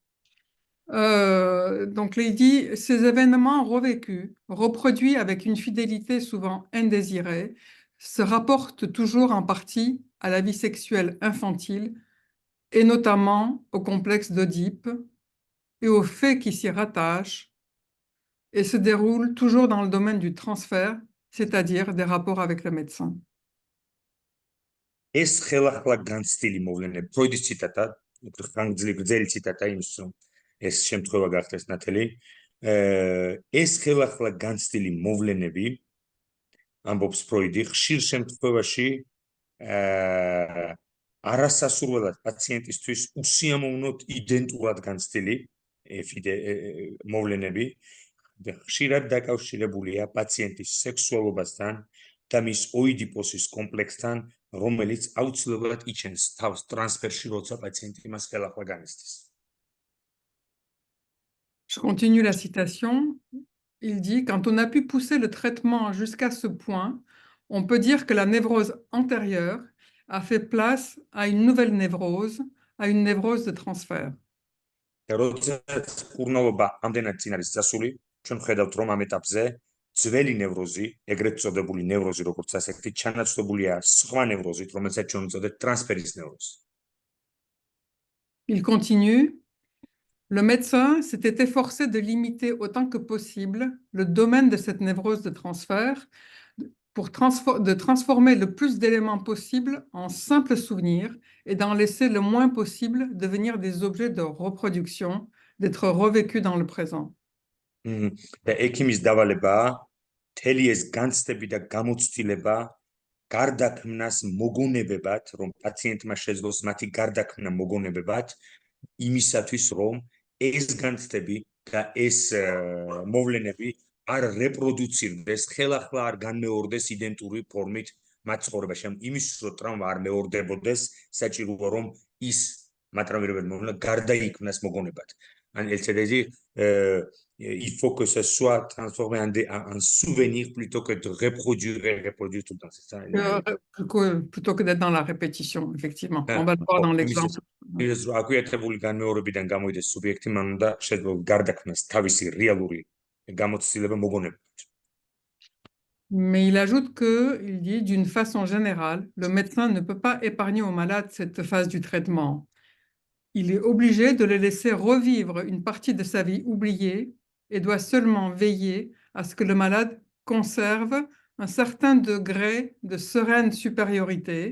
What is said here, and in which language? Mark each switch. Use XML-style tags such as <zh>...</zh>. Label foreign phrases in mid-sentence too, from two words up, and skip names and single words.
<fr>Donc, là, il dit, ces événements revécus, reproduits avec une fidélité souvent indésirée, se rapportent toujours en partie à la vie sexuelle infantile et notamment au complexe d'Oedipe et aux faits qui s'y rattachent et se déroulent toujours dans le domaine du transfert, c'est-à-dire des rapports avec le médecin.</fr> <ka>ეს ხელახლა განცდილი მოვლენები, ფროიდის ციტატა, გრძელი ციტატა იმის, რომ ეს შემთხვევა გახდეს ნათელი. ეს ხელახლა განცდილი მოვლენები, ამბობს ფროიდი, ხშირ შემთხვევაში არასასურველად პაციენტისთვის უსიამოვნოდ იდენტურად განცდილი მოვლენები, ხშირად დაკავშირებულია პაციენტის სექსუალობასთან და მის ოიდიპოსის კომპლექსთან, რომელიც აუცილებლად იჩენს თავს ტრანსფერში, როცა პაციენტი მას ხელახლა განიცდის.</ka> <fr>Je continue la citation. Il dit, quand on a pu pousser le traitement jusqu'à ce point, on peut dire que la névrose antérieure a fait place à une nouvelle névrose, à une névrose de transfert.</fr> <ka>და როდესაც კურნალობა ამდენად წინ არის წასული, ჩვენ ვხედავთ, რომ ამ ეტაპზე ძველი ნევროზი, ეგრეთ წოდებული ნევროზი, როგორც ასეთი, ჩანაცვლებულია სხვა ნევროზით, რომელსაც ჩვენ ვწოდეთ ტრანსფერის ნევროზი.</ka> <fr>Il continue. Le médecin s'était efforcé de limiter autant que possible le domaine de cette névrose de transfert pour transformer le plus d'éléments possible en simples souvenirs et d'en laisser le moins possible devenir des objets de reproduction, d'être revécus dans le présent.</fr> <ka>და ექიმის დავალებაა მთელი ეს განცდები და გამოცდილება გარდაქმნას მოგონებებად, რომ პაციენტმა შეძლოს მათი გარდაქმნა მოგონებებად, იმისათვის, რომ ეს განცდები და ეს მოვლენები არ რეპროდუცირდეს, ხელახლა არ განმეორდეს იდენტური ფორმით მათ ცხოვრებაში. იმის რომ ტრავმა არ მეორდებოდეს, საჭიროა რომ ის მატრამირებად მოვლენა გარდაიქმნას მოგონებად.</ka> <fr>ან LCD, il faut que ce soit transformé en souvenir plutôt que de reproduire tout le temps. C'est ça. Plutôt que d'être dans la répétition, effectivement. On va le voir dans l'exemple.</fr> <ka>იმის რომ აკვიათებული განმეორებიდან გამოვიდეს სუბიექტი, მან უნდა შეძლოს გარდაქმნას თავისი რეალური გამოცდილება მოგონებად.</ka> <fr>Mais il ajoute que, il dit, d'une façon générale, le médecin ne peut pas épargner au malade cette phase du traitement. Il est obligé de le laisser revivre une partie de sa vie oubliée et doit seulement veiller à ce que le malade conserve un certain degré de sereine supériorité.</fr>